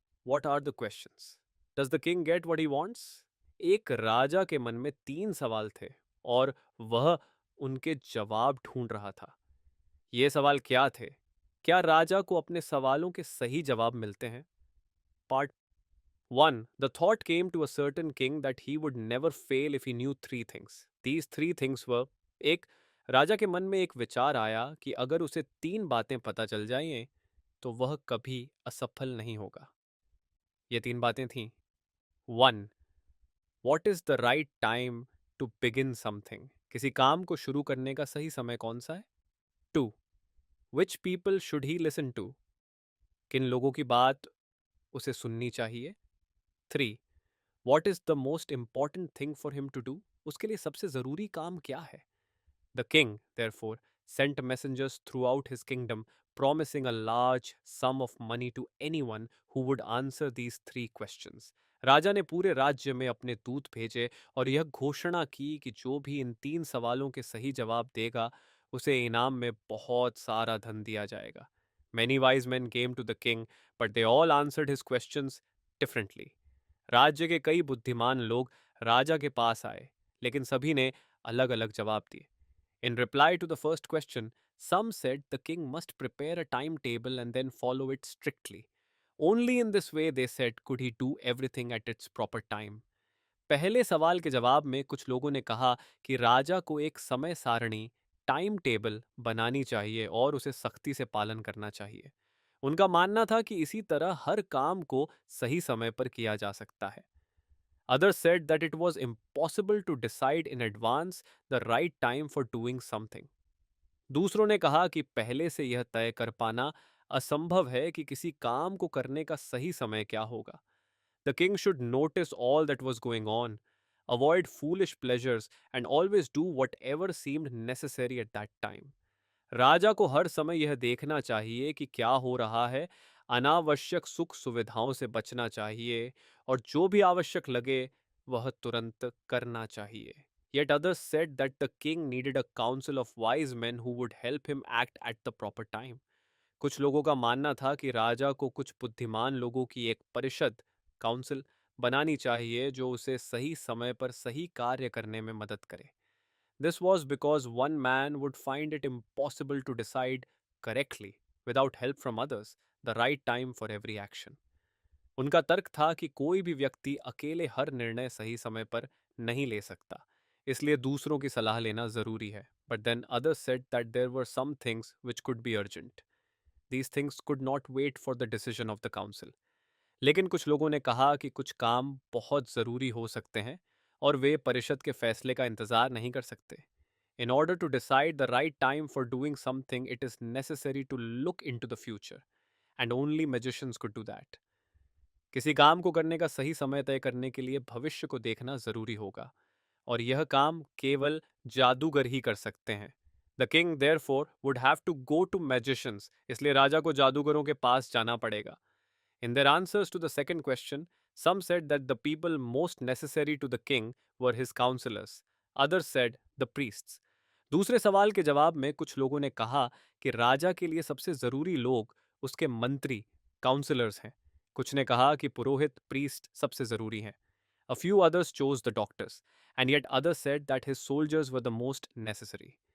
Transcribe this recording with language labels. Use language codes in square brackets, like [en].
[en] What are the questions? Does the king get what he wants? [hi] एक राजा के मन में तीन सवाल थे और वह उनके जवाब ढूंढ रहा था। ये सवाल क्या थे? क्या राजा को अपने सवालों के सही जवाब मिलते हैं? [en] Part 1. The thought came to a certain king that he would never fail if he knew three things. These three things were: [hi] एक, राजा के मन में एक विचार आया कि अगर उसे तीन बातें पता चल जाएं तो वह कभी असफल नहीं होगा। ये तीन बातें थीं: 1. [en] What is the right time to begin something? [hi] किसी काम को शुरू करने का सही समय कौन सा है? 2. [en] Which people should he listen to? [hi] किन लोगों की बात उसे सुननी चाहिए? 3. [en] What is the most important thing for him to do? [hi] उसके लिए सबसे जरूरी काम क्या है? [en] The king, therefore, sent messengers throughout his kingdom, promising a large sum of money to anyone who would answer these three questions. [hi] राजा ने पूरे राज्य में अपने दूत भेजे और यह घोषणा की कि जो भी इन तीन सवालों के सही जवाब देगा, उसे इनाम में बहुत सारा धन दिया जाएगा. [en] Many wise men came to the king, but they all answered his questions differently. [hi] राज्य के कई बुद्धिमान लोग राजा के पास आए, लेकिन सभी ने अलग अलग जवाब दिए. [en] In reply to the first question, some said the king must prepare a timetable and then follow it strictly. Only in this way, they said, could he do everything at its proper time. [hi] पहले सवाल के जवाब में कुछ लोगों ने कहा कि राजा को एक समय सारणी, टाइम टेबल बनानी चाहिए और उसे सख्ती से पालन करना चाहिए. उनका मानना था कि इसी तरह हर काम को सही समय पर किया जा सकता है. [en] Others said that it was impossible to decide in advance the right time for doing something. [hi] दूसरों ने कहा कि पहले से यह तय कर पाना असंभव है कि किसी काम को करने का सही समय क्या होगा. [en] The king should notice all that was going on, avoid foolish pleasures, and always do whatever seemed necessary at that time. [hi] राजा को हर समय यह देखना चाहिए कि क्या हो रहा है, अनावश्यक सुख सुविधाओं से बचना चाहिए और जो भी आवश्यक लगे वह तुरंत करना चाहिए. [en] Yet others said that the king needed a council of wise men who would help him act at the proper time. [hi] कुछ लोगों का मानना था कि राजा को कुछ बुद्धिमान लोगों की एक परिषद, काउंसिल, बनानी चाहिए जो उसे सही समय पर सही कार्य करने में मदद करे. [en] This was because one man would find it impossible to decide correctly, without help from others, the right time for every action. [hi] उनका तर्क था कि कोई भी व्यक्ति अकेले हर निर्णय सही समय पर नहीं ले सकता, इसलिए दूसरों की सलाह लेना जरूरी है. [en] But then others said that there were some things which could be urgent. These things could not wait for the decision of the council. [hi] लेकिन कुछ लोगों ने कहा कि कुछ काम बहुत ज़रूरी हो सकते हैं और वे परिषद के फैसले का इंतज़ार नहीं कर सकते. [en] In order to decide the right time for doing something, it is necessary to look into the future, and only magicians could do that. [hi] किसी काम को करने का सही समय तय करने के लिए भविष्य को देखना ज़रूरी होगा, और यह काम केवल जादूगर ही कर सकते हैं. [en] the king therefore would have to go to magicians, [hi] इसलिए राजा को जादूगरों के पास जाना पड़ेगा. [en] In their answers to the second question, some said that the people most necessary to the king were his counselors. Others said the priests. [hi] दूसरे सवाल के जवाब में कुछ लोगों ने कहा कि राजा के लिए सबसे जरूरी लोग उसके मंत्री, काउंसलर्स हैं. कुछ ने कहा कि पुरोहित, प्रीस्ट सबसे जरूरी हैं. [en] A few others chose the doctors, and yet others said that his soldiers were the most necessary.